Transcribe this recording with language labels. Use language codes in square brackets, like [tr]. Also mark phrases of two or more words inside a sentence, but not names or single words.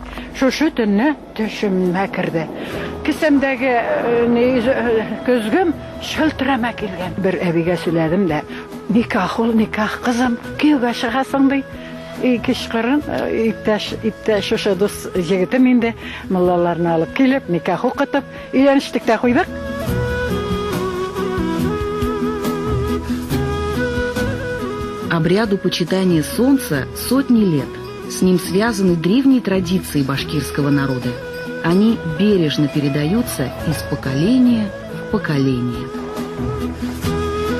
[tt] Шушы төнне төшемә керде. Кесәмдәге көзгем шылтырама килгән. Бер әбигә сөйләдем дә, никах ул, никах кызым, кияүгә чыгасың ди. Кичкырын иптәш шушы дус егетем инде, муллаларны алып килеп, никах укытып, өйләнештек тә куйдык. [ru] Обряду почитания солнца сотни лет. С ним связаны древние традиции башкирского народа. Они бережно передаются из поколения в поколение.